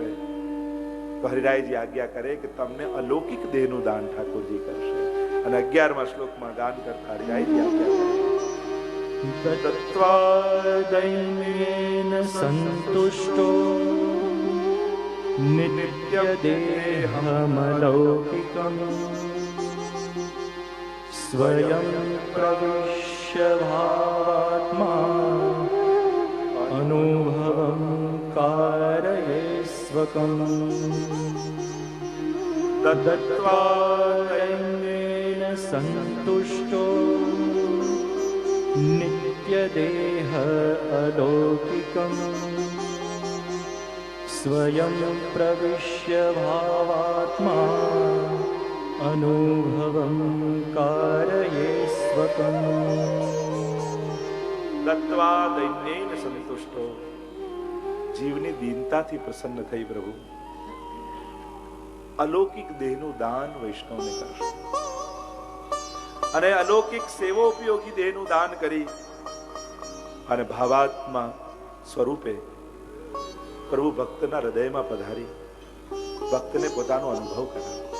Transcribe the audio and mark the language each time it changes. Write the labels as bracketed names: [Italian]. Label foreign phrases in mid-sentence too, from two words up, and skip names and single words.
[Gujarati] તો હરિરાયજી આજ્ઞા કરે કે તમને અલૌકિક દેહનું દાન ઠાકોરજી કરશે. અને 11મા શ્લોકમાં ગાન કરતા હરિરાયજી આજ્ઞા કરે [Sanskrit] તત્વા દૈન્યેન સંતુષ્ટો नित्यदेहमलौकिकम् स्वयं प्रविश्य भावात्मा अनुभवं कारये स्वकम् दत्त्वा दैन्येन सन्तुष्टो नित्यदेह अलौकिकम् स्वयं प्रविश्य भावात्मा अनुभवं कारये स्वकम् દત્વા દૈન્યેન સંતુષ્ટો. [Gujarati] જીવની દીનતાથી પ્રસન્ન થઈ પ્રભુ અલૌકિક દેહનું દાન વૈષ્ણવને કરશે અને અલૌકિક સેવોપયોગી દેહનું દાન કરી અને ભાવાત્મા સ્વરૂપે પ્રભુ ભક્તના હૃદયમાં પધારી ભક્તને પોતાનો અનુભવ કરાવે.